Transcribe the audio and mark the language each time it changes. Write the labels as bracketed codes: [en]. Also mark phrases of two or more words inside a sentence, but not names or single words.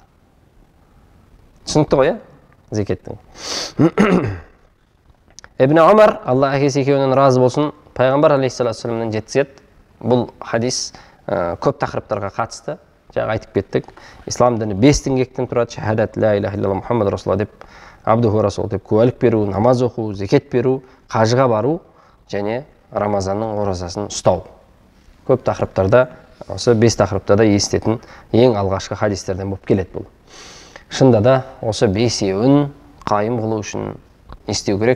[kk] Түсінікті ғой, зекеттің. Ибн Умар, Алла әкесі екеуінен разы болсын, пайғамбар алейхиссалату жеткізеді. Бұл хадис көп тақырыптарға қатысты. Жаңа айтып кеттік. Ислам діні 5 діңгектен тұрады. Шахадат [ar] لا إله إلا الله محمد رسول الله [kk] деп, [ar] عبده رسول [kk] деп куәлік беру, намаз оқу, зекет беру, қажыға бару және Рамазанның оразасын ұстау. Көп тақырыптарда, осы 5 тақырыпта да естетін ең алғашқы хадистерден болып келеді бұл. Шында да осы 5-еуін қайым қылу үшін істеу керек.